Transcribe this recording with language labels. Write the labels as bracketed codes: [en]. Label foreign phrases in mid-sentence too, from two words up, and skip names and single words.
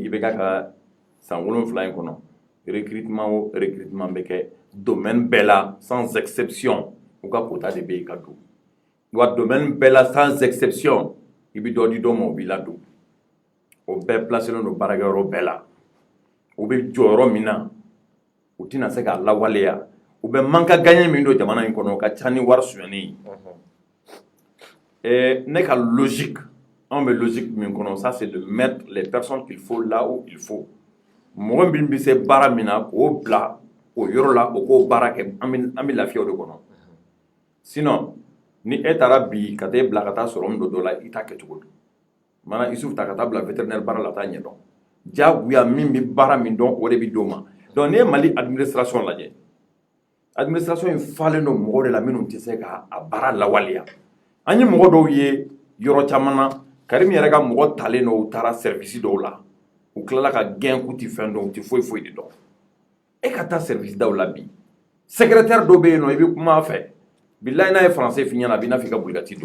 [bm] i bɛ ka san 7 in kɔnɔ recrutement o recrutement bɛ kɛ domaine bɛɛ la [fr] sans exception [bm] u ka quota de bɛ yen ka don wa domaine bɛɛ la [fr] sans exception [bm] i bɛ dɔ di dɔ ma o b'i ladon o bɛɛ placelen don baarakɛyɔrɔ bɛɛ la u bɛ jɔyɔrɔ min na u tɛna se k'a lawaleya u bɛ [fr] manque à gagner [bm] min don jamana in kɔnɔ o ka ca ni wari suɲɛni ye ne ka logique anw bɛ logique min kɔnɔ [fr] ça c'est de mettre les personnes qu'il faut [bm] là où il faut mɔgɔ min bɛ se baara min na k'o bila o yɔrɔ la o k'o baara kɛ an bɛ lafiya o de kɔnɔ sinon ni e taara bi ka taa e bila ka taa sɔrɔ min dɔ la i t'a kɛ cogo di mana Isufu ta ka taa bila vétérinaire baara la t'a ɲɛdɔn diyagoya min bɛ baara min dɔn o de bɛ d'o ma donc n'i ye Mali administration lajɛ administration in falen don mɔgɔw de la minnu tɛ se ka a baara lawaleya an ye mɔgɔ dɔw ye yɔrɔ caman na Karim yɛrɛ ka mɔgɔ talen dɔw taara service dɔw la u tilala ka gɛn k'u tɛ fɛn dɔn u tɛ foyi de dɔn e ka taa service daw la bi secrétaire dɔ bɛ yen nɔ i bɛ kuma a fɛ bilayi n'a ye français f'i ɲɛna a bɛ n'a fɔ i ka bolikati don